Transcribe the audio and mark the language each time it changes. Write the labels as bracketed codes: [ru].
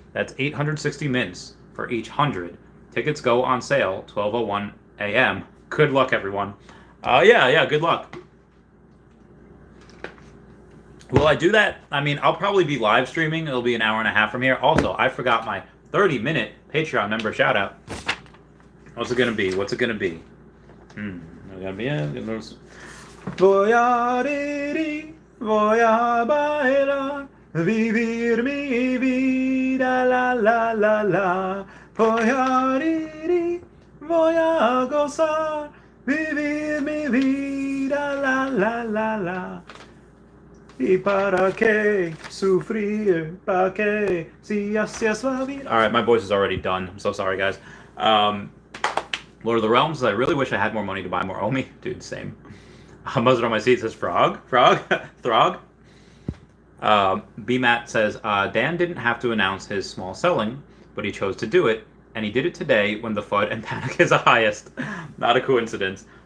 [en] That's 860 mints for each 100. Tickets go on sale 12:01 a.m. Good luck, everyone. Yeah, good luck. Will I do that? I mean, I'll probably be live streaming. It'll be an hour and a half from here. Also, I forgot my 30-minute Patreon member shout-out. What's it going to be? [es] Voy a reír, voy a bailar, vivir mi vida, la la la la. Voy a reír, voy a gozar, vivir mi vida, la la la la. Y para qué sufrir, para qué si así es la vida. [en] All right, my voice is already done. I'm so sorry, guys. Lord of the Realms, I really wish I had more money to buy more OMI. Dude, same. Muzzard on my seat says Throg. Throg. BMAT says, Dan didn't have to announce his small selling, but he chose to do it, and he did it today when the FUD and panic is the highest. Not a coincidence.